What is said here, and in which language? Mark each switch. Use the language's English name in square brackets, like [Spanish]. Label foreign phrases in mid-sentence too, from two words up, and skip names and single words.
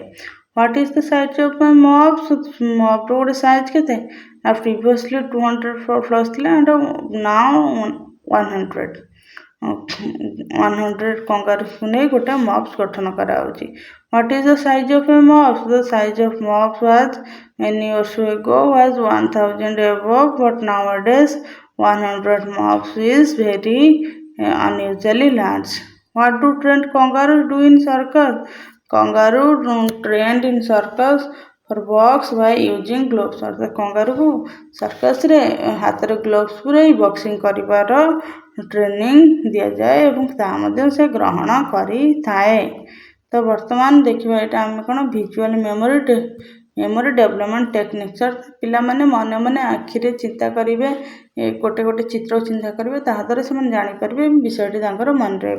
[English] What is the size of my mobs, [Odia] ମବ୍ର ଗୋଟେ ସାଇଜ୍ କେତେ ନା ପ୍ରିଭିୟସଲି 200+ ଥିଲା [English] and now [Odia] 100 କଙ୍ଗାରୁକୁ ନେଇ ଗୋଟେ ମବ୍ସ ଗଠନ କରାଯାଉଛି। [English] What is the size of a mobs, the size of mobs was many years ago was 1000 above, but nowadays 100 mobs is very unusually large. What do trained kangaroos do in circus? Kangaroo trained in circus for box by using gloves, [Odia] ଅର୍ଥାତ୍ କଙ୍ଗାରୁକୁ ସର୍କସ୍ରେ ହାତରେ ଗ୍ଲୋଭ୍ସ ପୁରାଇ ବକ୍ସିଂ କରିବାର ଟ୍ରେନିଂ ଦିଆଯାଏ ଏବଂ ତାହା ମଧ୍ୟ ସେ ଗ୍ରହଣ କରିଥାଏ। ତ ବର୍ତ୍ତମାନ ଦେଖିବା ଏଇଟା ଆମେ କ'ଣ [English] visual memory development techniques, [Odia] ଅର୍ଥାତ୍ ପିଲାମାନେ ମନେ ମନେ ଆଖିରେ ଚିନ୍ତା କରିବେ, ଗୋଟେ ଗୋଟେ ଚିତ୍ର ଚିନ୍ତା କରିବେ, ତାହାଦ୍ୱାରା ସେମାନେ ଜାଣିପାରିବେ ବିଷୟଟି ତାଙ୍କର ମନେ ରହିବ।